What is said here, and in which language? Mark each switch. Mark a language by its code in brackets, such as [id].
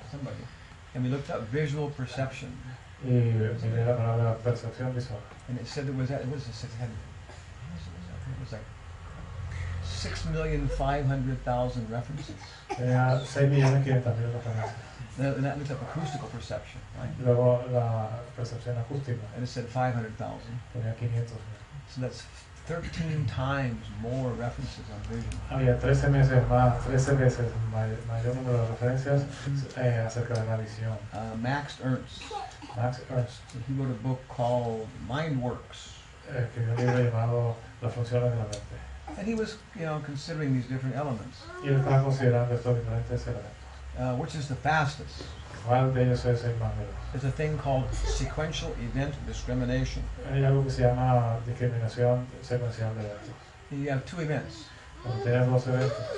[en] somebody, and we looked up visual perception, [es] y miré la palabra percepción visual. [en] and it said it was at, what is this? It was like 6,500,000 references. [es] Tenía 6.500.000 referencias. [en] And that looked up acoustical perception, right? [es] Luego la percepción acústica [en] And it said 500,000. [es] tenía 500.000. [en] So that's 13 times more references on vision. [es] Había 13 veces mayor número de referencias acerca de la visión. [en] Max Ernst, [es] Max Ernst [en] he wrote a book called Mind Works. [es] escribió un libro llamado Las funciones de la mente. [en] And he was, considering these different elements. [es] Y él estaba considerando estos diferentes elementos. [en] Which is the fastest? [es] ¿Cuál de ellos es el más veloz? [en] There's a thing called sequential event discrimination. [es] Hay algo que se llama discriminación secuencial de eventos. [en] You have two events, [es] Cuando tienes dos eventos,